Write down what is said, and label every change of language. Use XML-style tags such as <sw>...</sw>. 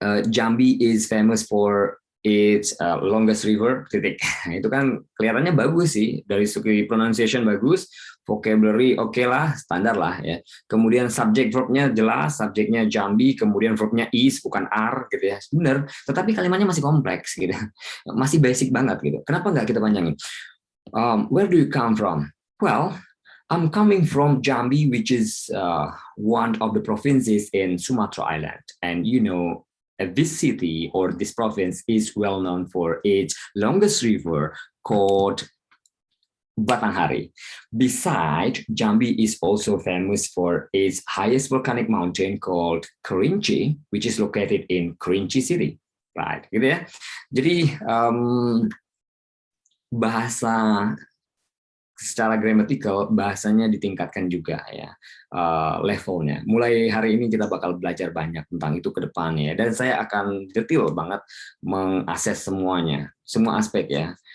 <en>Jambi is famous for its longest river.</en> <id>Titik. Itu kan kelihatannya bagus sih, dari segi pronunciation bagus, vocabulary oke lah, standar lah ya. Kemudian subject verbnya jelas, subjeknya Jambi, kemudian verbnya is bukan are gitu ya. Benar, tetapi kalimatnya masih kompleks gitu. Masih basic banget gitu. Kenapa nggak kita panjangin?</id> <en>Where do you come from? Well, I'm coming from Jambi, which is one of the provinces in Sumatra Island. And this city or this province is well known for its longest river called Batanghari. Besides, Jambi is also famous for its highest volcanic mountain called Kerinci, which is located in Kerinci City.</en> <id>Right, gitu ya. Jadi bahasa secara gramatikal bahasanya ditingkatkan juga ya levelnya. Mulai hari ini kita bakal belajar banyak tentang itu ke depannya dan saya akan detail banget mengakses semuanya, semua aspek ya.</id>